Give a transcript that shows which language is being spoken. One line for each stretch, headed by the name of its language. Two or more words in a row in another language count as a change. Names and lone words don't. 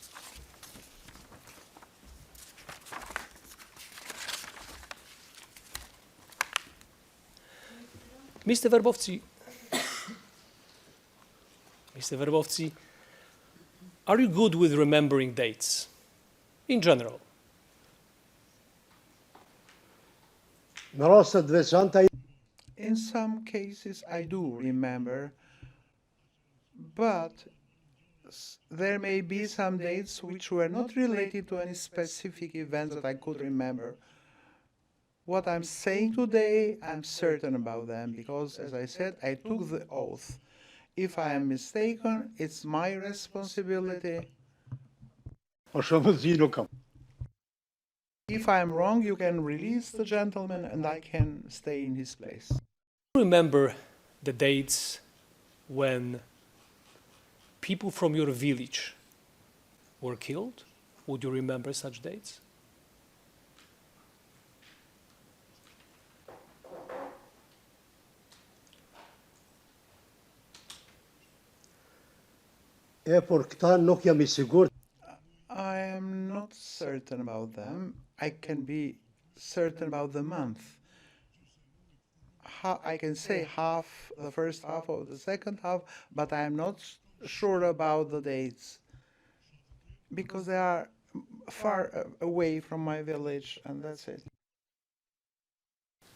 English: Mr. Verbowski, are you good with remembering dates in general?
Albanian: Në rastet veçanta
English: In some cases I do remember, but there may be some dates which were not related to any specific event that I could remember. What I'm saying today, I'm certain about them because, as I said, I took the oath. If I am mistaken, it's my responsibility.
Albanian: o shumë zi nuk kam.
English: If I'm wrong, you can release the gentleman and I can stay in his place. Remember the dates when people from your village were killed? Would you remember such dates?
Albanian: Por këta nuk jam I sigurt.
English: I am not certain about them. I can be certain about the month. I can say half, the first half of the second half, but I am not sure about the dates because they are far away from my village, and that's it.